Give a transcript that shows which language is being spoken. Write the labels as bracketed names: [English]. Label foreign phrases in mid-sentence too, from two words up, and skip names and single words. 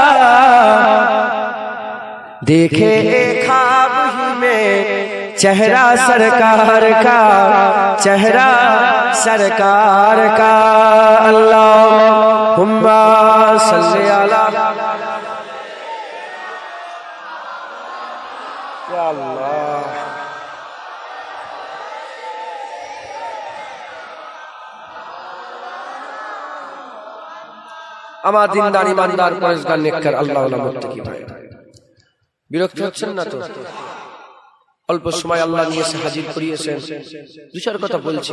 [Urdu] دیکھے ایک خواب ہی میں چہرہ سرکار کا، چہرہ سرکار کا. [Arabic] اللہم صلی علی یا اللہ. [Bangla] আমার দিনদার ইমানদার পরেশগার নেককার আল্লাহ ওয়ালা মুত্তাকি ভাই, বিরক্ত হচ্ছেন না তো? অল্প সময় আল্লাহ নিয়ে এসে হাজির করিয়েছেন, দু চার কথা বলছি.